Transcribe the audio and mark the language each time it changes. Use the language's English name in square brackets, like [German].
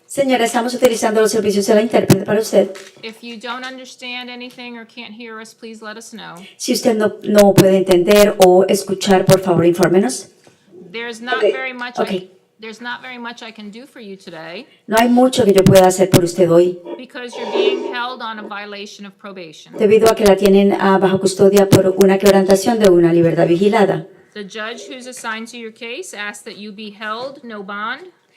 [Spanish] Señora, estamos utilizando los servicios de la intérprete para usted. [English] If you don't understand anything or can't hear us, please let us know. [Spanish] Si usted no puede entender o escuchar, por favor, infórmenos. [English] There's not Okay. very much Okay. there's not very much I can do for you today [Spanish] No hay mucho que yo pueda hacer por usted hoy, [English] because you're being held on a violation of probation. [Spanish] debido a que la tienen bajo custodia por una quebrantación de una libertad vigilada. [English] The judge who's assigned to your case asks that you be held, no bond,